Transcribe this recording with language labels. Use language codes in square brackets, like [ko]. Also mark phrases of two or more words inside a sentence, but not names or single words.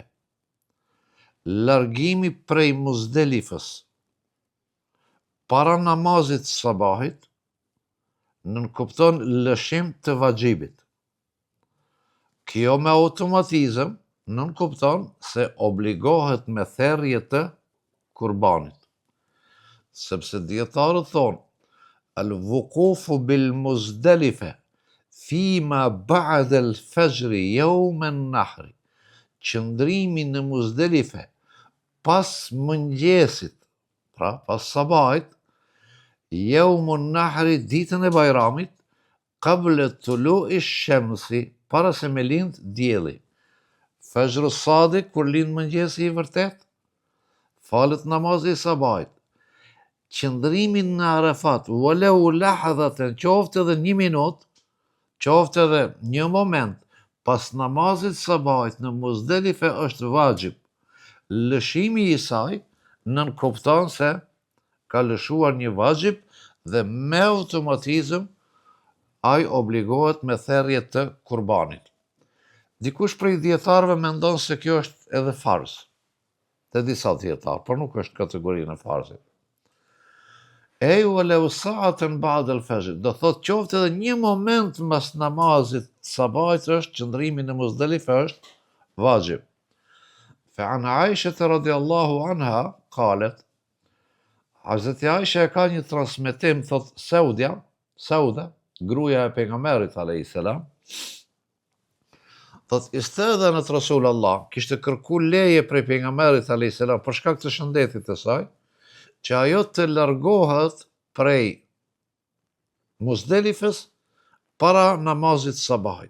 [sq] Largimi prej Muzdelifës para namazit sabahit nënkupton lëshim të vajibit. Kjo me automatizëm nënkupton se obligohet me therrje të kurbanit. Sepse dietarët thonë, [ar] الوقوف بالمزدلفة فيما بعد الفجر يوم النحر. [sq] Qëndrimi në Muzdelife pas mëngjesit, pra pas sabahit, [ar] يوم النحر [sq] ditën e Bajramit, [ar] قبل طلوع الشمس, [sq] para se me lind dielli. Fajrë sadik, kur lind mëngjesi I vërtet, falet namazi I sabahit. Qëndrimi në Arafat, [ar] ولو لحظة, [sq] qoftë edhe 1 minutë, qoftë edhe 1 moment, pas namazit sabahit në Muzdelife është vajib. Lëshimi I saj nënkupton se ka lëshuar një vajib dhe me automatizëm ai obligohet me therrje të kurbanit. Dikush prej dietarëve mendon se kjo është edhe farz. Te disa dietarë, por nuk është kategorinë e farzit. [ar] ولو ساعة بعد الفجر, [sq] do thotë qoftë edhe 1 moment mas namazit sabahit është qëndrimi në Muzdelife është vajib. [ar] فعن عائشة رضي الله عنها قالت [sq] Hazreti Aisha e ka një transmetim, thot Sauda, gruaja e pejgamberit [ar] عليه السلام, [sq] thot [ar] استأذنت رسول الله, [sq] kishte kërku leje prej pejgamberit [ar] عليه السلام [sq] për shkak të shëndetit të saj, që ajo të largohet prej Musdelifës para namazit sabahit.